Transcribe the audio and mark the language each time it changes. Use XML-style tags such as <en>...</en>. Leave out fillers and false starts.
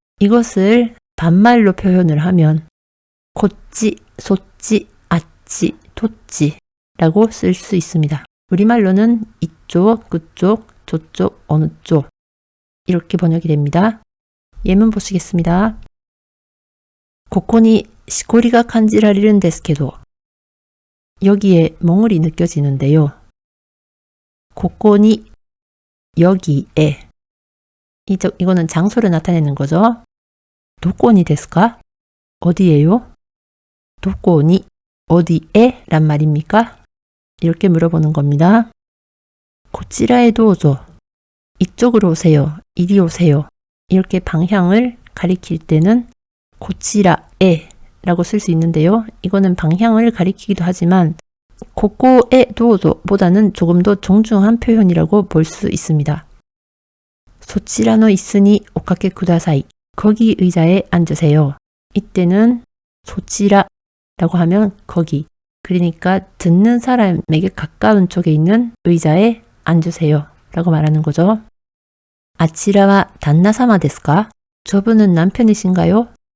<ko>이것을 반말로 표현을 하면 고찌, 소찌, 아찌, 도찌 라고 쓸 수 있습니다. 우리말로는 이쪽, 그쪽, 저쪽, 어느 쪽 이렇게 번역이 됩니다. 예문 보시겠습니다.</ko> <ja>ここにしこりが感じられるんですけど</ja> <ko>여기에 멍울이 느껴지는데요. ここに 여기에 이거는 장소를 나타내는 거죠.</ko> <ja>どこにですか?</ja> <ko>어디에요? どこに 어디에?란 말입니까? 이렇게 물어보는 겁니다.</ko> <ja>こちらへどうぞ</ja> <ko>이쪽으로 오세요. 이리 오세요. 이렇게 방향을 가리킬 때는 こちらへ 라고 쓸 수 있는데요. 이거는 방향을 가리키기도 하지만 ここへどうぞ보다는 조금 더 정중한 표현이라고 볼 수 있습니다.</ko> <ja>そちらの椅子におかけください.</ja> <ko>거기 의자에 앉으세요. 이때는 そちら라고 하면 거기. 그러니까 듣는 사람에게 가까운 쪽에 있는 의자에 앉으세요 라고 말하는 거죠.</ko> <ja>아치라와 단나사마 데스か?</ja> <ko>저분은 남편이신가요?</ko>